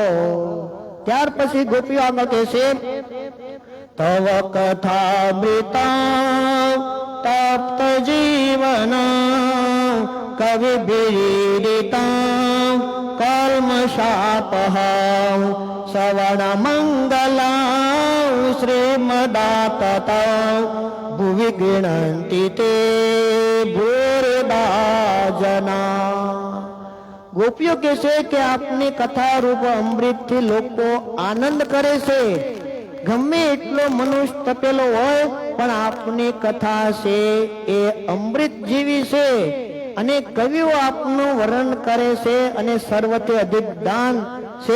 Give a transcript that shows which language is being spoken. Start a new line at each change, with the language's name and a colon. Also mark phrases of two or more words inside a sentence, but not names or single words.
Gujarati: ત્યાર પછી ગોપીઓ આગળ કહે છે,
Sanskrit: तव कथामृता तप्त जीवन कवि बिरीडिता कल्मशापह श्रवण मंगला श्रीमदातता भुवि गृह्णन्ति ते भूरिदा जना।
Gujarati: ગોપીઓ કહે છે કે આપની કથા રૂપ અમૃત થી લોકો આનંદ કરે છે, ગમે એટલો મનુષ્ય તપેલો હોય પણ આપની કથા છે એ અમૃત જેવી છે, અને કવિઓ આપનું વર્ણન કરે છે અને સર્વથી અધિક દાન છે।